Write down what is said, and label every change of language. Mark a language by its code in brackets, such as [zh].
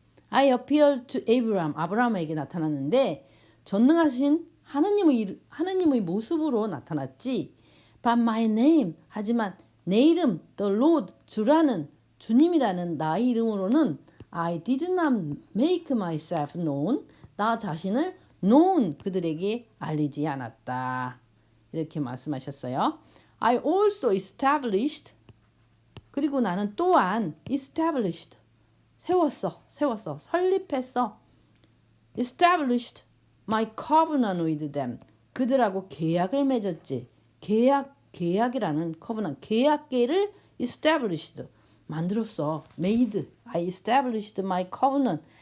[en] I appeared to Abraham, [ko] 아브라함에게 나타났는데 전능하신 하느님의 모습으로 나타났지. [en] But my name, [ko] 하지만 내 이름, [en] the Lord, [ko] 주님이라는 나의 이름으로는 [en] I did not make myself known, [ko] 나 자신을 known, 그들에게 알리지 않았다. 이렇게 말씀하셨어요. [en] I also established, [ko] 그리고 나는 또한 [en] established, [ko] 세웠어, 설립했어. [en] established my covenant with them, [ko] 그들하고 계약을 맺었지. 계약이라는 covenant, 계약계를 established, 만들었어. [en] made, I established my covenant.